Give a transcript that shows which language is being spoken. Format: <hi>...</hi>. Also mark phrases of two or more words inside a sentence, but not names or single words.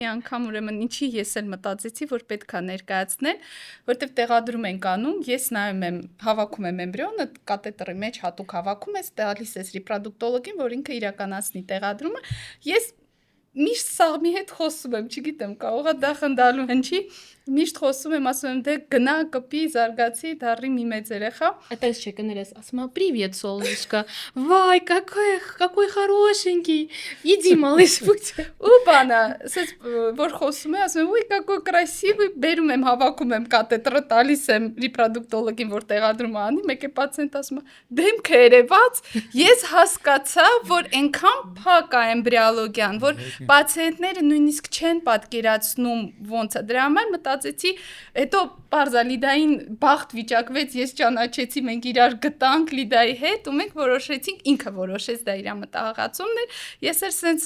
<hy>անգամ ուրեմն ինչի ես էլ մտածեցի, որ պետք է ներկայացնել, որտեվ տեղադրում ենք անում, ես նայում եմ, հավաքում եմ էմբրիոնը, կաթետրի մեջ հատուկ հավաքում ես, տալիս ես ռեպրոդուկտոլոգին, որ ինքը իրականացնի տեղադրումը, ես միշտ սաղմի հետ խոսում եմ, չգիտեմ, կարող է դա խնդալու հնչի, միշտ խոսում եմ, ասում եմ, դե գնա, կպի, զարգացի, դառի մի մեծ երեխա։ Այդպես չէ, կներես, ասում եմ,</hy> <ru>«Привет, солнышко, вай, какой хорошенький, иди, малыш, будь»։</ru> <hy>Ու բանա, ասես որ խոսում եմ, ասում եմ, «Ուй,</hy> <ru>какой красивый»,</ru> <hy>բերում եմ, հավաքում եմ կաթետրը, տալիս եմ ռեպրոդուկտոլոգին, որ տեղադրումը անի, մեկ է պացիենտ ասում է, դեմքը երևաց, ես հասկացա, որ այնքան փակ է էմբրիոլոգիան, որ պացիենտները նույնիսկ չեն պատկերացնում ոնց է, դրա համար մտածեցի, հետո պարզա Լիդային բախտ վիճակվեց, ես ճանաչեցի, մենք իրար գտանք Լիդայի հետ ու մենք որոշեցինք, ինքը որոշեց, դա իր մտահղացումն էր, ես էր սենց</hy>